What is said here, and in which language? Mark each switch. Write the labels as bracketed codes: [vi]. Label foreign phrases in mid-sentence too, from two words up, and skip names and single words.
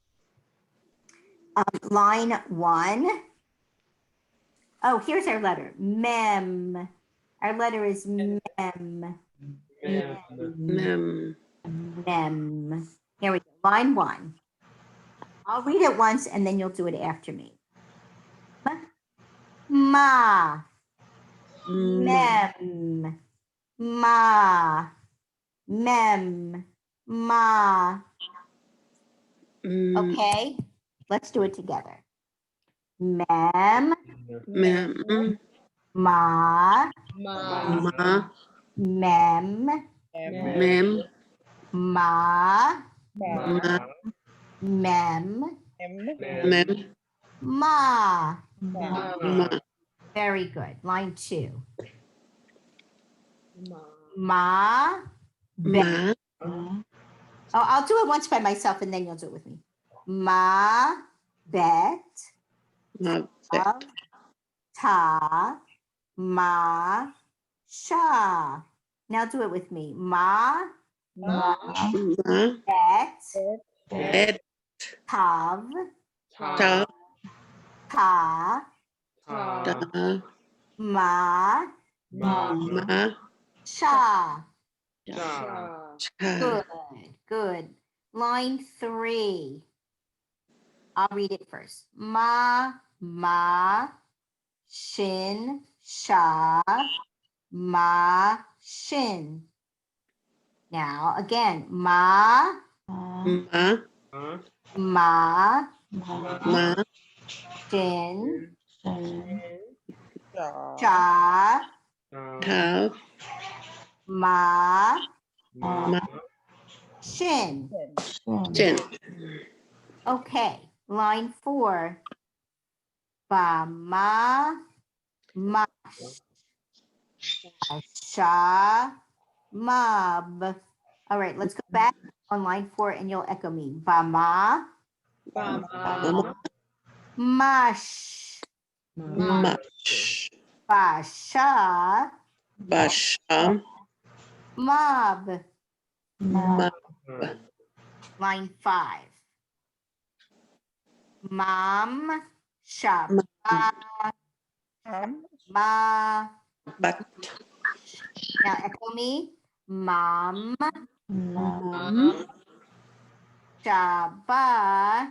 [en] Line 1. Oh, here's our letter, mem. Our letter is mem. [he] Mem. [en] Mem. Here we go, line 1. I'll read it once and then you'll do it after me. [he] Ma. Mem. Ma. Mem. Ma. [en] Okay, let's do it together. [he] Mem. Mem. Ma. Ma. Mem. Mem. Ma. Ma. Mem. Mem. Ma. Ma. [en] Very good. Line 2. [he] Ma. Ma. [en] Oh, I'll do it once by myself and then you'll do it with me. [he] Ma. Bet. Ma. Bet. Ta. Ma. Sha. [en] Now do it with me. Ma. [he] Ma. Bet. Bet. Tav. Ta. Ta. Ta. Ma. Ma. Sha. Cha. [en] Good, good. Line 3. I'll read it first. [he] Ma, shin, sha, ma, shin. [en] Now again, [he] ma, Ma. ma, Ma. shin, sha, Ta. ma, Ma. shin. Chin. [en] Okay, line 4. [he] Ba, ma, sha, mab. [en] All right, let's go back on line 4 and you'll echo me. [he] Ba, ma, mash. Mash. Ba, sha, Basha. mab. Mab. [en] Line 5. [he] Mom, Shabbat, ma. Bat. [en] Now echo me. Mom, [he] Shabbat,